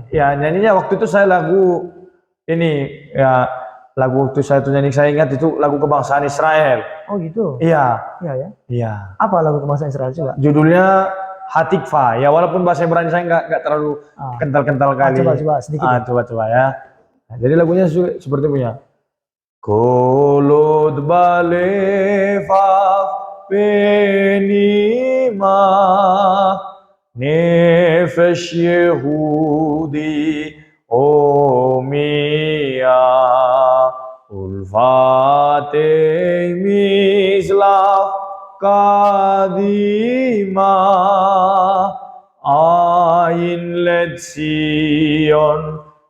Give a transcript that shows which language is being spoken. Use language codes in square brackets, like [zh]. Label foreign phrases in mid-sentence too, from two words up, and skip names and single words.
[id] ya nyanyinya waktu itu saya lagu ini, ya lagu waktu saya tuh nyanyi, saya ingat itu lagu kebangsaan Israel. Oh gitu. Iya, Iya ya. iya. Apa lagu kebangsaan Israel coba? Judulnya Hatikva. Ya walaupun bahasa Ibrani saya nggak terlalu kental-kental kali. Coba sedikit. Ya. Coba ya. Nah, jadi lagunya seperti punya. [he] כל עוד בלבב פנימה נפש יהודי הומיה ולפאתי מזרח קדימה עין לציון